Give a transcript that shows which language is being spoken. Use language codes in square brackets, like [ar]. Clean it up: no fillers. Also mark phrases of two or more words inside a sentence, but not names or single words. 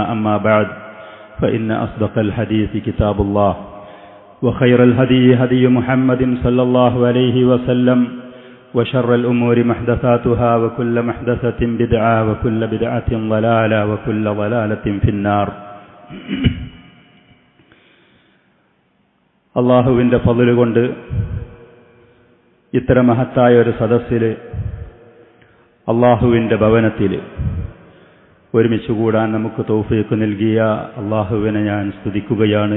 [ar] أما بعد فإن أصدق الحديث كتاب الله وخير الهدي هدي محمد صلى الله عليه وسلم وشر الأمور محدثاتها وكل محدثة بدعة وكل بدعة ضلالة وكل ضلالة في النار. [ml] അല്ലാഹുവിൻ്റെ ഫള് കൊണ്ട് ഇത്ര മഹത്തായ ഒരു സദസ്സിൽ അല്ലാഹുവിൻ്റെ ഭവനത്തിൽ ഒരുമിച്ച് കൂടാൻ നമുക്ക് തൗഫീഖ് നൽകിയ അല്ലാഹുവിനെ ഞാൻ സ്തുതിക്കുകയാണ്.